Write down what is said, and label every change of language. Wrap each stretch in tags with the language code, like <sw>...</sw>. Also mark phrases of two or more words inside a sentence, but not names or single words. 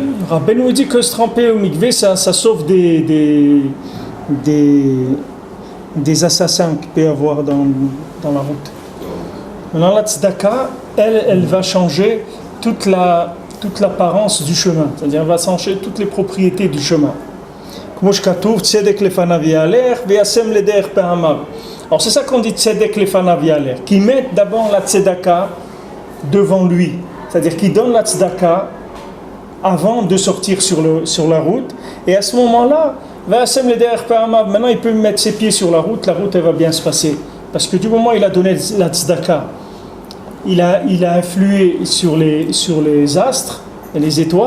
<fr>Rabbeinu nous dit que se tremper au mikvé, ça sauve des assassins qu'il peut y avoir dans la route. Maintenant la tzedaka, elle va changer toute l'apparence du chemin, c'est-à-dire elle va changer toutes les propriétés du chemin. Alors c'est ça qu'on dit</fr> <he>צדק לפניו יהלך,</he> <fr>qui met d'abord la tzedaka devant lui, c'est-à-dire qu'il donne la tzedaka avant de sortir sur la route, et à ce moment-là, maintenant il peut mettre ses pieds sur la route elle va bien se passer, parce que du moment où il a donné la tzedaka, il a influé sur les astres et les étoiles.</fr>